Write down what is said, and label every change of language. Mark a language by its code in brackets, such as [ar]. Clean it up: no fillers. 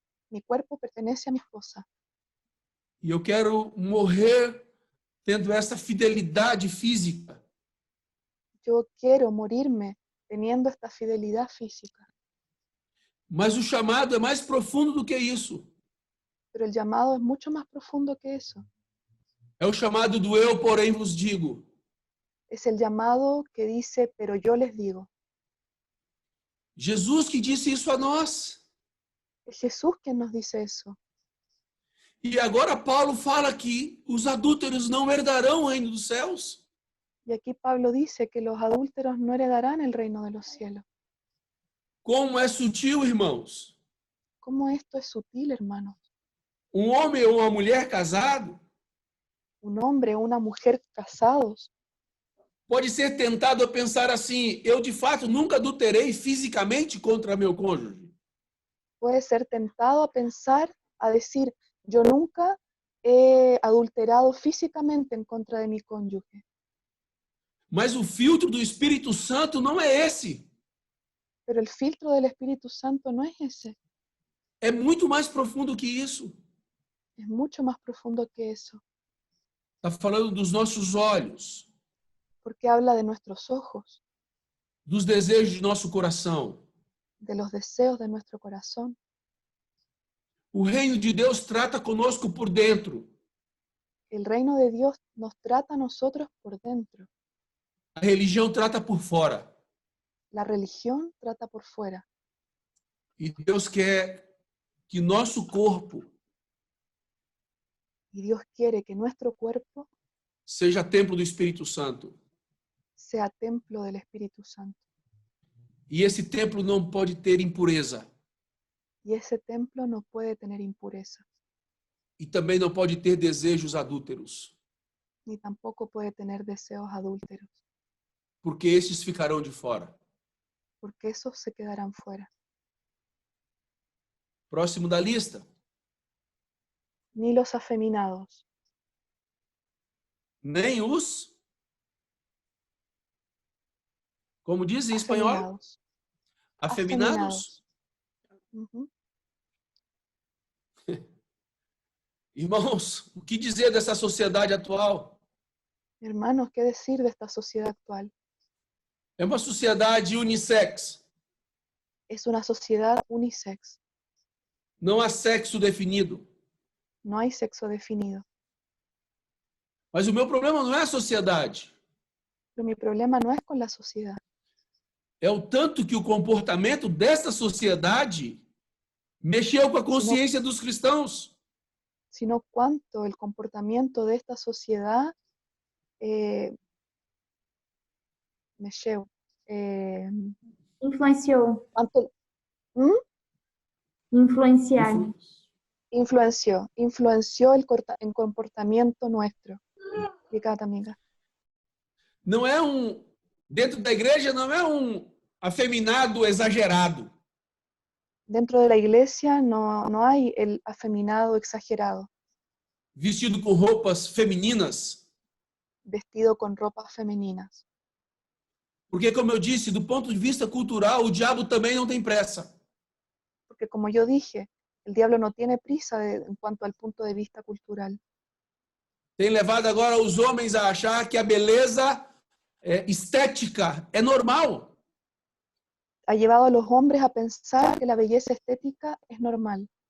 [es] Mi cuerpo pertenece a mi esposa. [pt] E eu quero morrer tendo essa fidelidade física. [es] Yo quiero morirme teniendo esta fidelidad física. [pt] Mas o chamado é mais profundo do que isso. [es] Pero el llamado es mucho más profundo que eso. [pt] É o chamado do eu, porém, vos digo. [es] Es el llamado que dice, pero yo les digo. [pt] Jesus que disse isso a nós. [es] Es Jesús quien nos dice eso. [pt] E agora Paulo fala que os adúlteros não herdarão o reino dos céus. [es] Y aquí Pablo dice que los adúlteros no heredarán el reino de los cielos. [pt] Como é sutil, irmãos. [es] ¿Cómo esto es sutil, hermanos? [pt] Um homem ou uma mulher casado [es] Un hombre o una mujer casados [pt] pode ser tentado a pensar assim: eu de fato nunca adulterei fisicamente contra meu cônjuge. [es] puede ser tentado a pensar, a decir, yo nunca he adulterado físicamente en contra de mi cónyuge. [pt] Mas o filtro do Espírito Santo não é esse. [es] Pero el filtro del Espíritu Santo no es ese. [pt] É muito mais profundo que isso. [es] Es mucho más profundo que eso. [pt] Está falando dos nossos olhos, [es] Porque habla de nuestros ojos, [pt] dos desejos de nosso coração. [es] de los deseos de nuestro corazón. [pt] O reino de Deus trata conosco por dentro. [es] El reino de Dios nos trata a nosotros por dentro. [pt] A religião trata por fora. [es] La religión trata por fuera. [pt] E Deus quer que nosso corpo [es] Y Dios quiere que nuestro cuerpo [pt] seja templo do Espírito Santo. [es] sea templo del Espíritu Santo. [pt] E esse templo não pode ter impureza. [es] Y ese templo no puede tener impureza, [pt] E também não pode ter desejos adúlteros. [es] ni tampoco puede tener deseos adúlteros, [pt] Porque estes ficarão de fora. [es] porque esos se quedarán fuera. [pt] Próximo da lista. [es] Ni los afeminados, [pt] Nem os... Como diz em espanhol? Afeminados. Ujú. Irmãos, o que dizer dessa sociedade atual? [es] Hermanos, ¿qué decir de esta sociedad actual? [pt] É uma sociedade unissex. [es] Es una sociedad unisex, [pt] Não há sexo definido. [es] no hay sexo definido. [pt] Mas o meu problema não é a sociedade. [es] Pero mi problema no es con la sociedad, [pt] É o tanto que o comportamento desta sociedade mexeu com a consciência dos cristãos. [es] sino cuánto el comportamiento de esta sociedad [pt] mexeu. Influenciou. [es] ¿Cuánto? [pt] Influenciar. [es] Influenció el comportamiento nuestro. [pt] Obrigada, amiga. Não é dentro da igreja não é afeminado exagerado. [es] Dentro de la iglesia no hay el afeminado exagerado, [pt] Vestido com roupas femininas. [es] vestido con ropas femeninas. [pt] Porque, como eu disse, do ponto de vista cultural, o diabo também não tem pressa. [es] Porque como yo dije, el diablo no tiene prisa en cuanto al punto de vista cultural. [pt] Tem levado agora os homens a achar que a beleza estética é normal. [es] Ha llevado a los hombres a pensar que la belleza estética es normal.